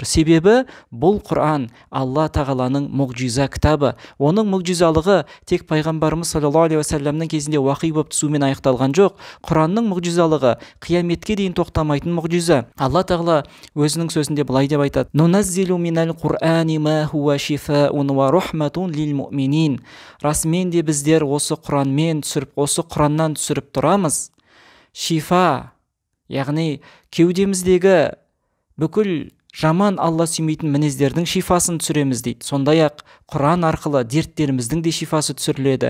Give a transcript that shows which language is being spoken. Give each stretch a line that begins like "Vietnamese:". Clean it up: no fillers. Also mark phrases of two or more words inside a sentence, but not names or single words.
Kazakh: Себебі бұл Құран Алла тағаланың мұғжиза кітабы. Оның мұғжизалығы тек пайғамбарымыз
Arabic: صلى الله عليه وسلم
Kazakh: кезінде уақи болып түсумен аяқталған жоқ. Құранның мұғжизалығы қияметке дейін тоқтамайтын мұғжиза. Алла тағала өзінің сөзінде былай деп айтады:
Arabic: "ننزل من القرآن ما هو شفاء ورحمة للمؤمنين."
Kazakh: Расымен де біздер осы Құранмен түсіріп, осы Құраннан түсіріп тұрамыз шифа, яғни кеудеміздегі бүкіл жаман Алла сүймейтін мінездердің шифасын түсіреміз дейді. Сондай-ақ Құран арқылы дерттеріміздің де шифасы түсіріледі.